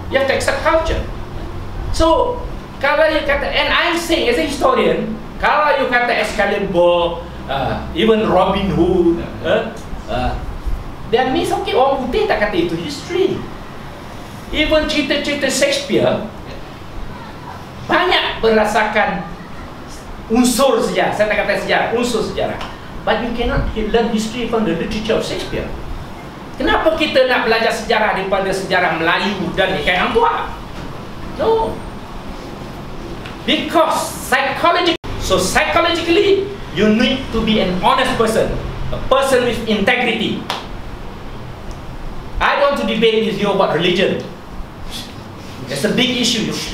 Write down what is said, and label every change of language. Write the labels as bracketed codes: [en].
[en] You have to accept culture. So, kalau you kata, and I'm saying as a historian, kalau you kata Excalibur, even Robin Hood, that means okay, [ms] orang putih tak kata itu [en] history. [ms] Even cerita-cerita Shakespeare banyak berdasarkan unsur sejarah. Saya tak kata sejarah, unsur sejarah. [en] But you cannot learn history from the literature of Shakespeare. [ms] Kenapa kita nak belajar sejarah daripada sejarah Melayu dan ikan Hang Tuah? [en] No. Because psychologically, you need to be an honest person, a person with integrity. I don't want to debate with you about religion. It's a big issue.